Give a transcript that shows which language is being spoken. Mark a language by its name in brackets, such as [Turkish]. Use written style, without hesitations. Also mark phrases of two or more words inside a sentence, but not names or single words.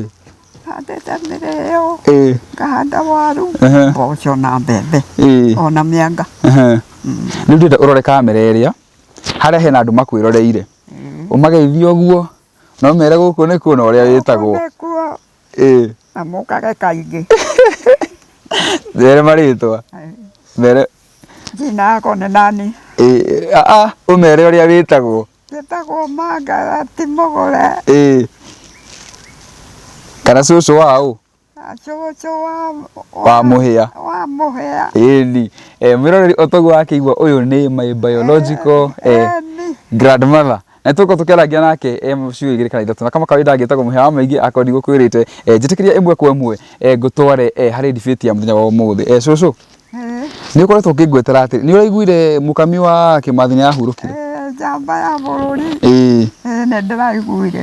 [Kikuyu] Handĩte mĩrĩo, ngahanda waru, mboco na mbembe, ona mĩanga. Rĩu ndĩrenda ũrore kamera ĩrĩa harĩa hena andũ makwĩroreire, ũmageithie ũguo no mere gũkũ nĩkuo na ũrĩa wĩtagwo. Na mũkage kaingĩ. Mere marĩtwa? [Swahili] Jina yako nĩ nani? [Kikuyu] Ũmere ũrĩa wĩtagwo. Wĩtagwo Manga ti Mũgũre. Kana cũcũ wao? Cũcũ wa Mũhĩa. Wa Mũhĩa. Ĩni. Mwĩroreri ũtaguo akĩigua ũyũ nĩ [English] my biological grandmother. [Kikuyu] Na tũko tũkĩaragia nake ciugo igĩrĩ kana ithatũ na [Swahili] kama kawaida [Kikuyu] angĩtagwo Mũhĩa wa maingĩ akorwo gũkwĩrĩte njĩtĩkĩria ĩmwe kwa ĩmwe ngũtware harĩ debate ya mũthenya wa ũmũthĩ. Cũcũ nĩ ũkoretwo ũkĩngwetera atĩ nĩ ũraiguire mũkami wa Kĩmathi nĩ ahurũkire? Njamba ya bũrũri. Nĩ ndĩraiguire.